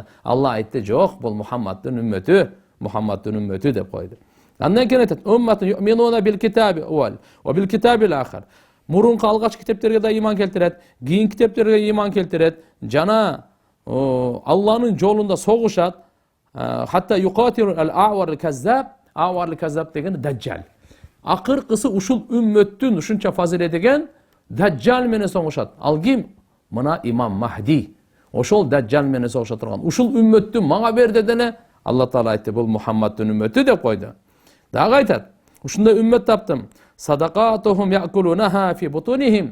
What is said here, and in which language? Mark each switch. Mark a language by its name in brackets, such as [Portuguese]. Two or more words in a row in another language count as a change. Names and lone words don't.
[Kyrgyz] Алла айтты: "Жок, бул Мухаммаддын үммөтү, Мухаммаддын үммөтү" деп койду. Андан кийин айтат: [Arabic] "أمة يؤمنون بالكتاب الأول وبالكتاب الآخر." [Kyrgyz] Мурунку алгач китептерге да иман келтирет, кийин китептерге иман келтирет, жана Алланын жолунда согушат. [Arabic] حتى يقاتل الأعور الكذاب، الأعور الكذاب [Kyrgyz] деген даджал. Акыркысы ушул үммөттүн ушунча фазилет деген даджал менен согушат. Ал ким? Мына имам Махди. Ошол даджал менен согуша турган. Ушул үммөттү мага бер дедене Алла Таала айтты: "Бул Мухаммаддын үммөтү" деп койду. Дагы айтат: Ушундай үммөт таптым. [Arabic] صدقاتهم يأكلونها في بطونهم.